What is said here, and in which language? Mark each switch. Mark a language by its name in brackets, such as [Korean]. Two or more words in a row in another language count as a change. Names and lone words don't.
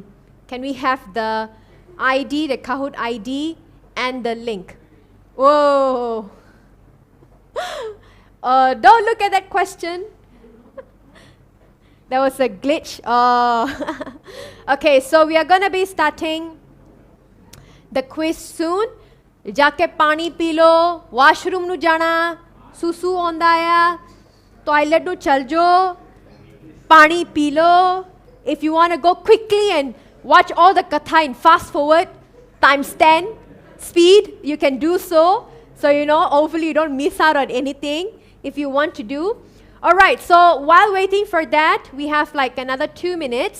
[English] Can we have the ID, the Kahoot ID, and the link? Whoa. Don't look at that question. That was a glitch. Okay, so we are going to be starting the quiz soon. [Punjabi] ਜਾਕੇ ਪਾਣੀ ਪੀ ਲੋ, ਵਾਸ਼ਰੂਮ ਨੂੰ ਜਾਣਾ, ਸੂਸੂ ਹੋਂਦਾ ਹੈ, ਟੌਇਲਟ ਨੂੰ ਚੱਲ ਜੋ, ਪਾਣੀ ਪੀ ਲੋ. [English] If you want to go quickly and watch all the katha in fast forward times 10 speed, you can do so. So hopefully you don't miss out on anything if you want to do. Alright, so while waiting for that, we have like another 2 minutes.